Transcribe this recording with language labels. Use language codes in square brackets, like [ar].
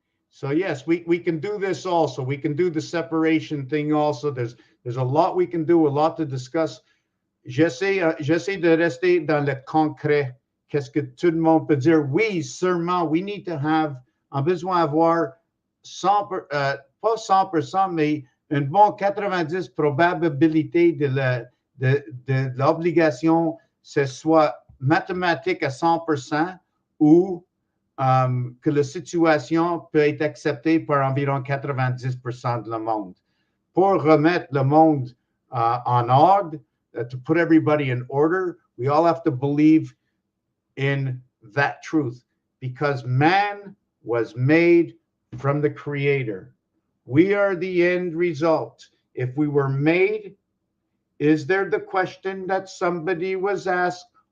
[en] So yes, we can do this also. We can do the separation thing also. There's a lot we can do, a lot to discuss. [fr] J'essaie de rester dans le concret. Qu'est-ce que tout le monde peut dire? Oui, sûrement, [en] we need to have, [fr] on a besoin d'avoir 100, pas 100%, mais une bonne 90 probabilité de l'obligation, ce soit mathématique à 100% ou que la situation peut être acceptée par environ 90% de le monde. Pour remettre le monde en ordre, [en] to put everybody in order, we all have to believe in that truth because man was made from the Creator. We are the end result. If we were made, is there the question that somebody was asked?